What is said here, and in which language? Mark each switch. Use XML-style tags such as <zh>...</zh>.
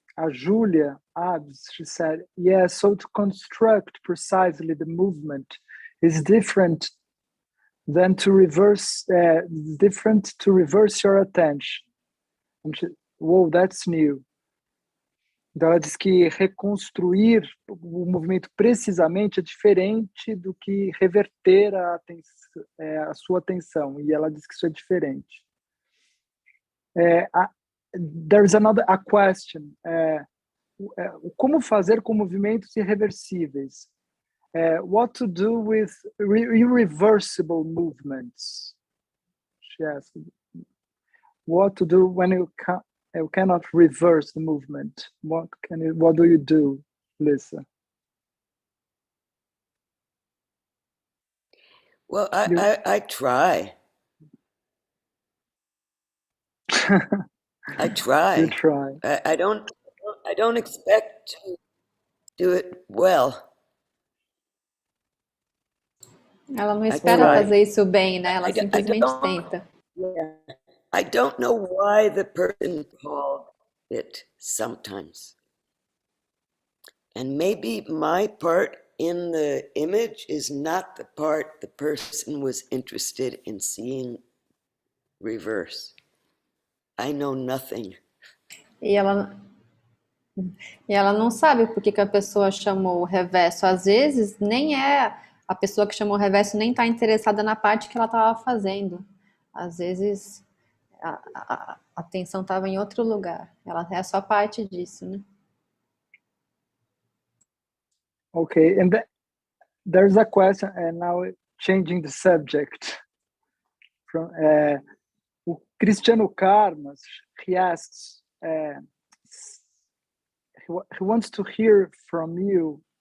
<en>Julia adds, she said, yeah, so to construct precisely the movement is different than to reverse your attention. And whoa, that's new.</en> <pt>Então ela diz que reconstruir o movimento precisamente é diferente do que reverter a sua atenção. E ela diz que isso é diferente.</pt> <en>There's a question.</en> <pt>Como fazer com movimentos irreversíveis?</pt> <en>What to do with irreversible movements? She asked. What to do when you cannot reverse the movement? What do you do, Lisa? Well, I try. I try. You try. I don't expect to do it well.</en> <pt>Ela não espera fazer isso bem, né? Ela simplesmente tenta.</pt> <en>Yeah. I don't know why the person called it sometimes. And maybe my part in the image is not the part the person was interested in seeing reverse. I know nothing.</en> <pt>E ela E ela não sabe por que que a pessoa chamou o reverso. Às vezes, nem é a pessoa que chamou o reverso nem está interessada na parte que ela estava fazendo. Às vezes, a atenção estava em outro lugar. Ela é só parte disso, né?</pt> <en>Okay, and there's a question, and now changing the subject. From o Cristiano Karmas, he asks, he wants to hear from you.</en>